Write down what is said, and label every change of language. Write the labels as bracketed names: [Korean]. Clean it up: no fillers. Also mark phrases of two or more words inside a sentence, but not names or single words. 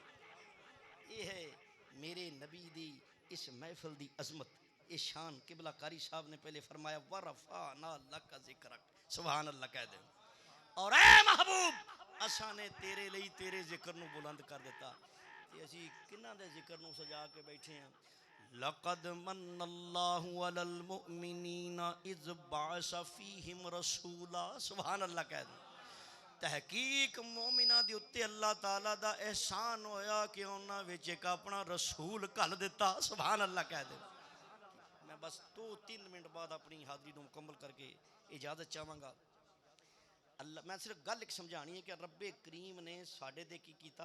[Punjabi] یہ ہے میرے نبی دی اس محفل دی عظمت، یہ شان. [Urdu] قبلہ قاری صاحب نے پہلے فرمایا [Arabic] ورفعنا لك ذكرك, سبحان الله [Urdu] کہہ دے. [Punjabi] اور اے محبوب اسا نے تیرے لیے تیرے ذکر نو بلند کر دتا تے اسی کنہاں دے ذکر نو سجا کے بیٹھے ہیں. [Arabic] لقد من الله على المؤمنين إذ بعث فيهم رسولا, سبحان الله [Punjabi] کہہ دے. تحقیق مومنا دے اتے اللہ تعالیٰ دا احسان ہویا کہ انہاں وچ ایک اپنا رسول گھل دتا. [Arabic] سبحان الله [Punjabi] کہہ دے. [Urdu] میں بس 2-3 منٹ بعد اپنی حاضری کو مکمل کر کے اجازت چاہاں گا. [Punjabi] اللہ میں صرف گل ایک سمجھانی ہے کہ ربِ کریم نے ساڈے تے کی کیتا.